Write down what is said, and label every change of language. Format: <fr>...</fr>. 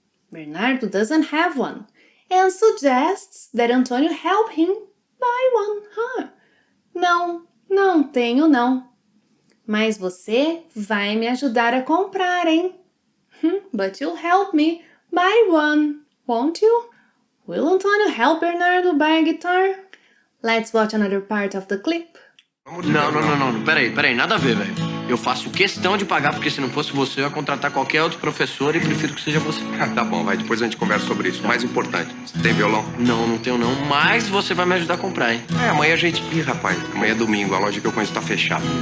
<en>Bernardo doesn't have one and suggests that Antonio help him buy one.</en> <pt>Não tenho não. Mas você vai me ajudar a comprar, hein?</pt> <en>But you'll help me buy one, won't you? Will Antonio help Bernardo buy a guitar? Let's watch another part of the clip.</en> <pt>Não. Peraí, nada a ver, velho. Eu faço questão de pagar, porque se não fosse você, eu ia contratar qualquer outro professor e prefiro que seja você. Tá bom, vai, depois a gente conversa sobre isso. Mais importante, você tem violão? Não tenho não, mas você vai me ajudar a comprar, hein? Amanhã a gente... Ih, rapaz, amanhã é domingo, a loja que eu conheço tá fechada.</pt>